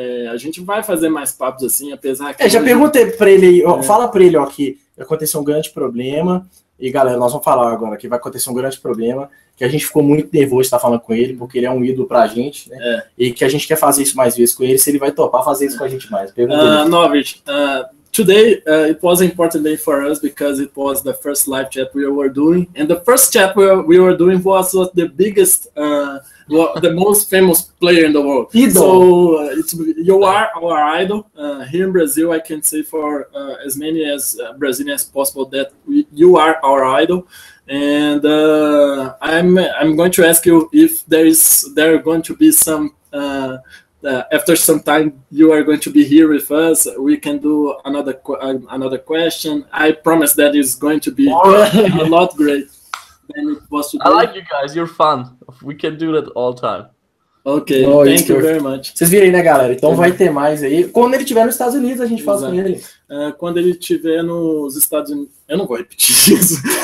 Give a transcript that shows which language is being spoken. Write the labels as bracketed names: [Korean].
[Portuguese] A gente vai fazer mais papos assim, apesar que... já perguntei pra ele aí, fala pra ele, que aconteceu um grande problema. E galera, nós vamos falar agora que vai acontecer um grande problema, que a gente ficou muito nervoso de estar falando com ele, porque ele é um ídolo pra gente, né? E que a gente quer fazer isso mais vezes com ele, se ele vai topar fazer isso com a gente mais. [English] Novritsch, today, it was an important day for us because it was the first live chat we were doing, and the first chat we were doing was the biggest, the most famous player in the world. So you are our idol here in Brazil. I can say for as many as Brazilians as possible that you are our idol, and I'm going to ask you if there are going to be some. After some time, you are going to be here with us. We can do another question. I promise that it's going to be a lot great than it was today. I like you guys. You're fun. We can do that all time. Ok, thank you very much. [Portuguese] Vocês viram aí, né, galera? Então vai ter mais aí. Quando ele estiver nos Estados Unidos, a gente fala com ele. Quando ele estiver nos Estados Unidos... Eu não vou repetir isso.